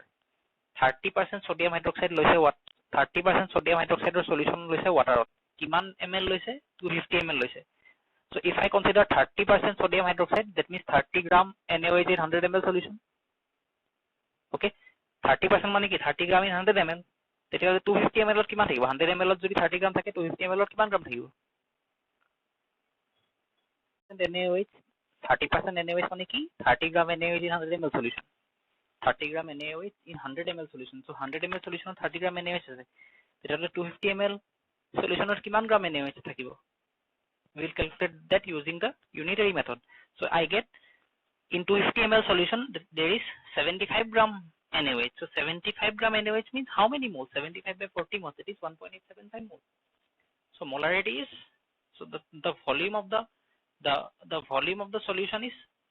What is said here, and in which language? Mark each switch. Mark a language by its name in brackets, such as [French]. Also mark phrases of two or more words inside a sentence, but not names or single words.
[English] 30% sodium hydroxide loise what? 30% sodium hydroxide solution loise water. [Assamese] কিমান ml লৈছে? 250 ml লৈছে. [English] So if I consider 30% sodium hydroxide, that means 30 gram NaOH in 100 ml solution. Okay, 30% [Assamese] মানে কি [English] 30 gram in 100 ml. [Assamese] তেতিয়াহ'লে 250 ml কিমান থাকিব 100 ml যদি 30 গ্ৰাম থাকে 250 ml কিমান গ্ৰাম থাকিব NaOH 30% NaOH মানে কি 30 গ্ৰাম [English] NaOH in 100 ml solution 30 গ্ৰাম NaOH in 100 ml solution so 100 ml solution [Assamese] 30 গ্ৰাম NaOH আছে তেতিয়াহ'লে 250 ml solutionৰ কিমান গ্ৰাম NaOH থাকিব [English] we will calculate that using the unitary method so I get in 250 ml solution there is 75 gram NaOH so 75 gram NaOH means how many moles 75 by 40 moles it is 1.875 moles so molarity is so the volume of the volume of the solution is